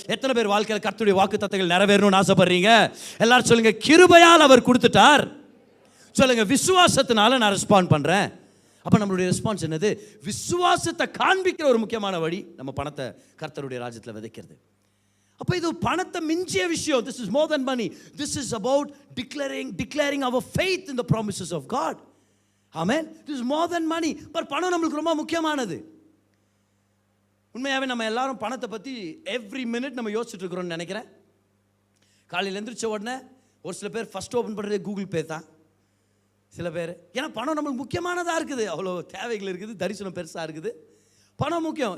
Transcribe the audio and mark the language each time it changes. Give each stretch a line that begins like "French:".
Tamil: எத்தனை பேர் வாழ்க்கையில் கர்த்தருடைய வாக்குத்தத்தங்கள் நிறைவேறணும்னு ஆசைப்படுறீங்க? எல்லாரும் சொல்லுங்க, கிருபையால் அவர் கொடுத்துட்டார். சொல்லுங்க, விசுவாசத்தினால நான் ரெஸ்பாண்ட் பண்றேன். அப்ப நம்மளுடைய ரெஸ்பான்ஸ் என்னது? விசுவாசத்தை காண்பிக்கிற ஒரு முக்கியமான வழி நம்ம பணத்தை கர்த்தருடைய ராஜ்யத்தில் விதைக்கிறது. அப்ப இது பணத்தை மிஞ்சிய விஷயம்.
English: This is more than money. This is about declaring our faith in the promises of God. Amen. This is more than money.
Tamil: But பணம் நம்மளுக்கு ரொம்ப முக்கியமானது. உண்மையாகவே நம்ம எல்லாரும் பணத்தை பற்றி எவ்ரி மினிட் நம்ம யோசிச்சுட்டு இருக்கிறோம்னு நினைக்கிறேன். காலையில் எழுந்திரிச்ச உடனே ஒரு சில பேர் ஃபஸ்ட் ஓப்பன் பண்ணுறது கூகுள் பே தான். சில பேர் ஏன்னா பணம் நம்மளுக்கு முக்கியமானதாக இருக்குது, அவ்வளோ தேவைகள் இருக்குது, தரிசனம் பெருசாக இருக்குது, பணம் முக்கியம்.